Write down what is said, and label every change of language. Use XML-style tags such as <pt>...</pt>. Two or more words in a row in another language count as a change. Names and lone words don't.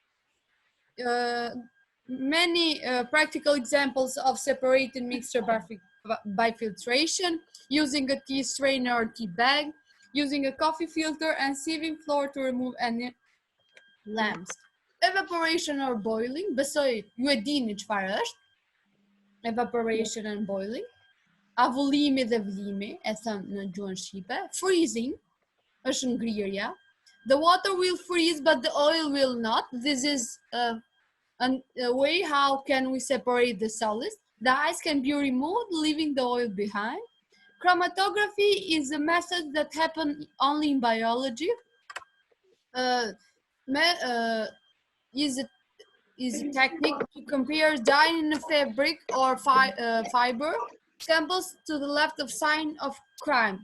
<en>Many practical examples of separated mixture by filtration, using a tea strainer or tea bag, using a coffee filter and sieving floor to remove any lumps. Evaporation or boiling,</en> <sq>besoj ju e dini çfarë është.</sq> <en>Evaporation and boiling.</en> <sq>Avullimi dhe vllimi, e thënë në gjuhën shqipe. Freezing, është ngrirja.</sq> <en>The water will freeze but the oil will not. This is a way how can we separate the solids. The ice can be removed, leaving the oil behind. Chromatography is a method that happens only in biology. Is a technique to compare dye in a fabric or fiber samples to the left of sign of crime.</en>